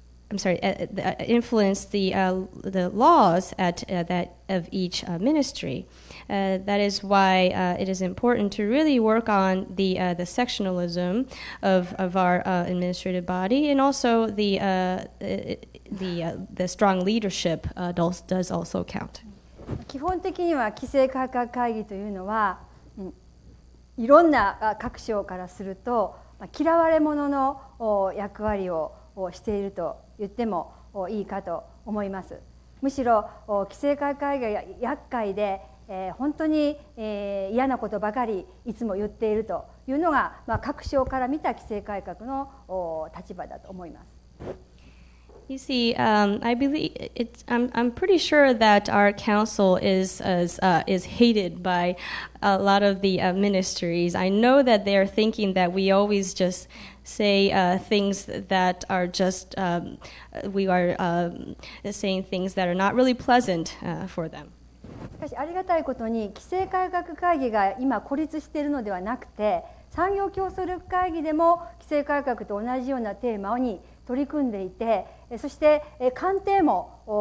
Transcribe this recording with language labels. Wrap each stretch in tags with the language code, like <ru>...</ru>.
<en>Influence the laws that of each ministry. That is why it is important to really work on the sectionalism of our administrative body, and also the strong leadership does also count.</en> <ja>基本的には規制改革会議というのは、いろんな各省からすると嫌われ者の役割をしていると言ってもいいかと思います。むしろ規制改革会議が厄介で、本当に、嫌なことばかりいつも言っているというのが、各省から見た規制改革の立場だと思います。</ja> <en>You see, I believe I'm pretty sure that our council is hated by a lot of the ministries. I know that they are thinking that we always just say things that are just we are saying things that are not really pleasant for them.</en> <ja>しかしありがたいことに規制改革会議が今孤立しているのではなくて、産業競争力会議でも規制改革と同じようなテーマに取り組んでいて、そして官邸も</ja>